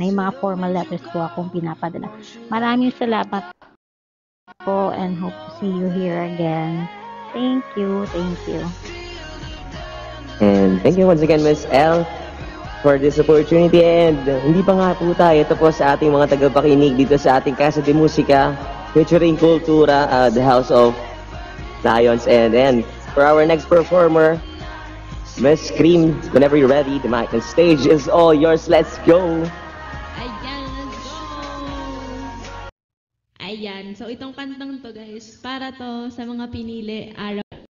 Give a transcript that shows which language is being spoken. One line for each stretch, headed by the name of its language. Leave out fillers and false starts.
Filipino: May mga formal letters po akong pinapadala. Maraming salamat po
English: and hope to see you here again. Thank you. Thank you. And thank you once again, Miss L, for this opportunity.
Filipino: And hindi pa nga po tayo tapos sa ating mga tagapakinig dito sa ating Casa de Musica featuring Kultura, the House of Lions.
English: And for our next performer, Miss Cream, whenever you're ready, the mic and stage is all yours. Let's go! Ayan, let's go!
Filipino: Ayan, so itong kantang to guys, para to sa mga pinili araw.